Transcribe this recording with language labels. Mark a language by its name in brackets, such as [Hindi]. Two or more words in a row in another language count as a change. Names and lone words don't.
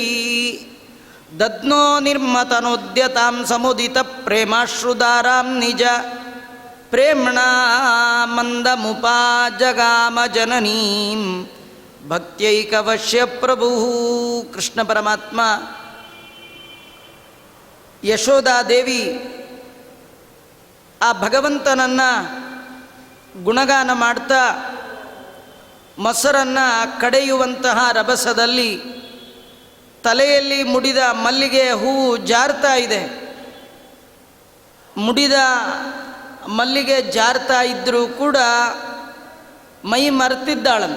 [Sanskrit] ದದ್ನೋ ನಿರ್ಮತನೋದ್ಯತಾಂ ಸಮುದಿತ ಪ್ರೇಮಾಶ್ರುಧಾರಾಂ ನಿಜ ಪ್ರೇಮ್ಣಾ ಮಂದಮುಪಾಜಗಾಮ ಜನನೀಂ ಭಕ್ತ್ಯೈಕವಶ್ಯ ಪ್ರಭುಃ. [Kannada] ಕೃಷ್ಣ ಪರಮಾತ್ಮ ಯಶೋದಾದೇವಿ ಆ ಭಗವಂತನನ್ನು ಗುಣಗಾನ ಮಾಡ್ತಾ ಮೊಸರನ್ನು ಕಡೆಯುವಂತಹ ರಭಸದಲ್ಲಿ ತಲೆಯಲ್ಲಿ ಮುಡಿದ ಮಲ್ಲಿಗೆ ಹೂವು ಜಾರ್ತಾ ಇದೆ. ಮುಡಿದ ಮಲ್ಲಿಗೆ ಜಾರ್ತಾ ಇದ್ದರೂ ಕೂಡ ಮೈ ಮರೆತಿದ್ದಾಳಂತೆ.